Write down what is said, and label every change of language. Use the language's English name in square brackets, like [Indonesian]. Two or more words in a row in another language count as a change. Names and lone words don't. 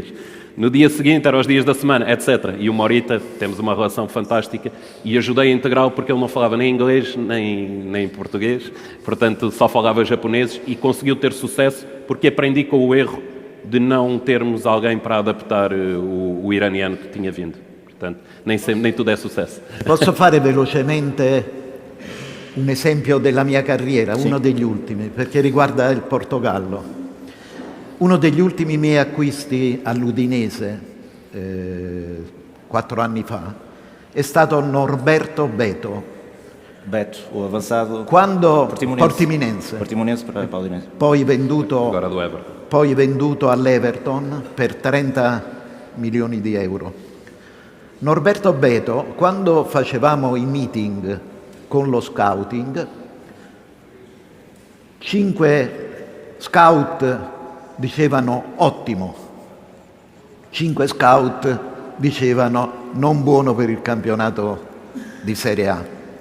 [Portuguese] No dia seguinte, eram os dias da semana, etc. E o Morita, temos uma relação fantástica, e ajudei a integrá-lo porque ele não falava nem inglês, nem português, portanto só falava japonês, e conseguiu ter sucesso porque aprendi com o erro de não termos alguém para adaptar o iraniano que tinha vindo. Portanto, nem tudo é sucesso. [Italian] Posso fare velocemente un esempio della mia carriera, Sì. uno degli ultimi, perché riguarda il Portogallo. Uno degli ultimi miei acquisti all'Udinese, 4 anni fa, è stato Norberto Beto. [Portuguese] Beto, o avançado [Italian] Quando [Portuguese] Portimonense para o Udinese. [Italian] poi venduto [Portuguese] Agora do Everton. [Italian] poi venduto all'Everton per 30 milioni di euro. Norberto Beto, quando facevamo i meeting con lo scouting, 5 scout dicevano ottimo, 5 scout dicevano non buono per il campionato di Serie A.